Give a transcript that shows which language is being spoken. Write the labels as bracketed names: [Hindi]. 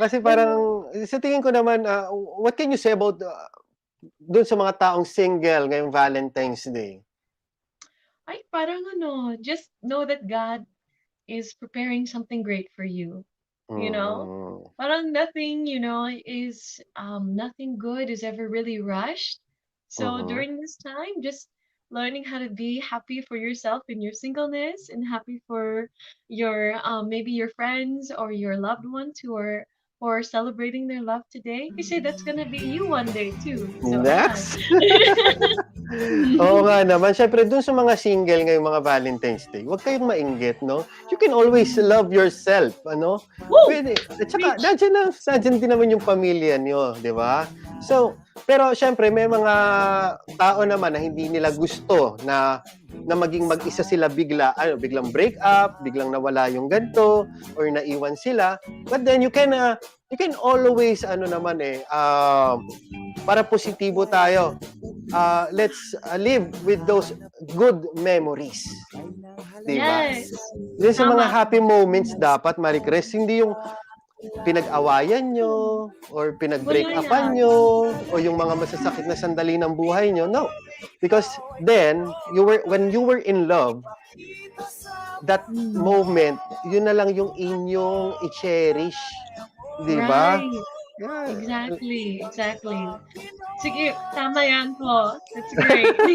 [Filipino] Kasi parang, sa tingin ko naman, [English] what can you say about [Filipino] dun sa mga taong single ngayong Valentine's Day? Ay, parang [English] just know that God is preparing something great for you. You know? [Filipino] Parang [English] nothing, is, nothing good is ever really rushed. So during this time, just learning how to be happy for yourself in your singleness and happy for your maybe your friends or your loved ones who are celebrating their love today. [Filipino] Kasi [English] that's gonna be you one day too. So, [Filipino] next. Oo nga naman. Siyempre, dun sa mga single ngayong mga Valentine's Day, huwag kayong mainggit, no? [English] You can always love yourself, [Filipino] Pwede. At saka, nandiyan din naman yung pamilya niyo, di ba? So, Pero syempre may mga tao naman na hindi nila gusto na maging mag-isa sila biglang break up, biglang nawala yung ganto or naiwan sila. [English] But then you can always [Filipino] para positibo tayo. [English] Let's live with those good memories. [Filipino] Diba? [English] Yes. [Filipino] Yung sa mga Tama. happy moments dapat, Marie Chris, hindi yung pinag-awayan nyo or pinag-break Wala upan yan. nyo o yung mga masasakit na sandali ng buhay nyo. [English] No. Because then, when you were in love, that moment, yun na lang yung inyong i-cherish. [Filipino] Diba? [English] Right. Yeah. Exactly. [Filipino] Sige, tama yan po. [English] That's great.